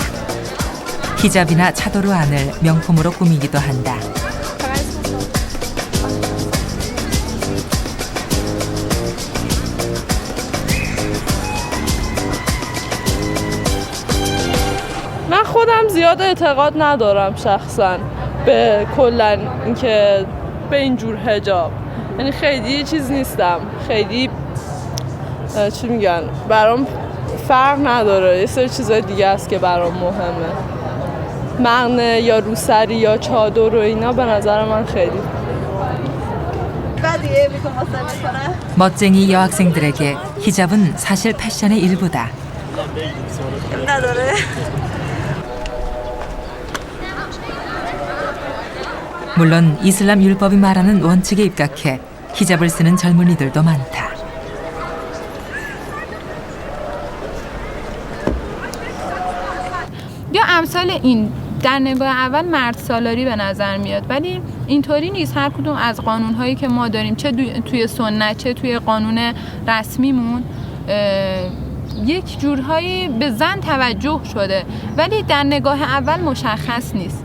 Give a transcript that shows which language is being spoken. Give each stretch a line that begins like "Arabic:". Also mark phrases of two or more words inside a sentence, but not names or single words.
Korean: 히잡이나 차도르 안을 명품으로 꾸미기도 한다.
Persian: من خودم زیاد اعتقاد ندارم شخصا به کلا اینکه به اینجور حجاب، یعنی خیلی چیز نیستم، خیلی چی میگن برام فرق نداره. یه سری چیزای دیگه است که برام مهمه. مغنه یا روسری یا چادر و اینا به نظر من خیلی
Korean: 멋쟁이 여학생들에게 히잡은 사실 패션의 일부다. 물론 이슬람 율법이 말하는 원칙에 입각해 히잡을 쓰는 젊은이들도 많다.
Persian: یا امثال این در نگاه اول مرد سالاری به نظر میاد، ولی اینطوری نیست. هر کدوم از قانون‌هایی که ما داریم، چه توی سنت چه توی قانون رسمیمون، یک جورهایی به زن توجه شده، ولی در نگاه اول مشخص نیست.